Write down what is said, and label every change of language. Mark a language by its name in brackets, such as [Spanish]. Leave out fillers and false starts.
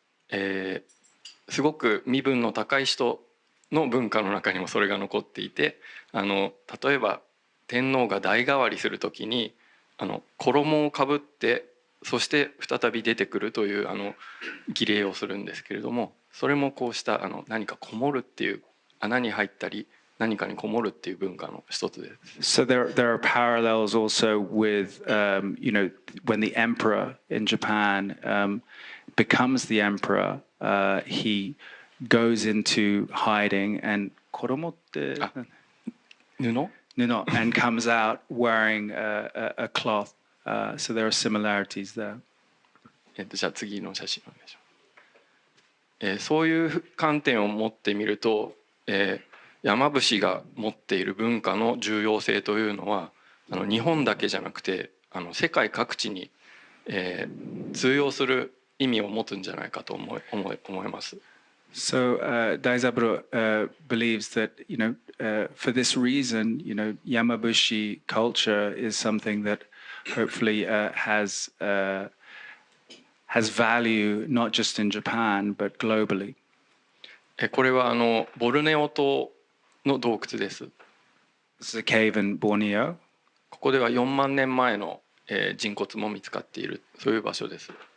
[Japanese] すごく身分の高い人の文化の中にもそれが残っていて、例えば天皇が代替わりするときに衣をかぶってそして再び出てくるという儀礼をするんですけれども、それもこうした何かこもるっていう穴に入ったり何かにこもるっていう文化の一つです。 [English] So there are parallels also with when the emperor in Japan becomes the emperor, he goes into hiding and [Japanese] 衣って布 [English] and comes out wearing a cloth. So there are similarities there. [Japanese] じゃあ次の写真お願いします。そういう観点を持ってみると、山伏が持っている文化の重要性というのは日本だけじゃなくて世界各地に、通用する意味を持つんじゃないかと思います。 [English] So Daizaburo believes that for this reason, Yamabushi culture is something that hopefully has value not just in Japan but globally. [Japanese] これはボルネオ島の洞窟です。 [English] This is a cave in Borneo. [Japanese] ここでは4万年前の人骨も見つかっているそういう場所です。